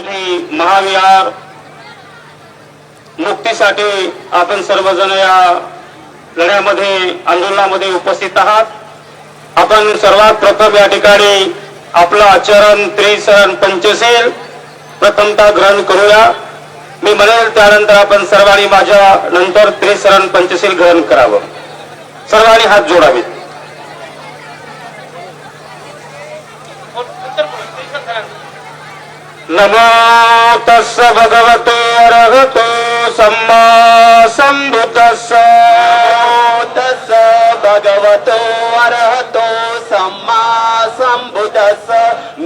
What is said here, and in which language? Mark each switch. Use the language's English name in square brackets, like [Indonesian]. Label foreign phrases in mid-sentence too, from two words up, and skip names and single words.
[Marathi] महाविहार मुक्तीसाठी आपण सर्वजण या लढ्यामध्ये आंदोलनामध्ये उपस्थित आहात। आपण सर्वात प्रथम या ठिकाणी आपला आचरण त्रिशरण पंचशील प्रथमतः ग्रहण करूया। मी म्हणेल त्यानंतर आपण सर्वांनी माझ्या नंतर त्रिशरण पंचशील ग्रहण करावं। सर्वांनी हात जोडावेत। [Pali] नमो तस्स भगवते अरहतो सम्मा संबुद्धस्स। नमो तस्स भगवतो अरहतो सम्मा संबुद्धस्स।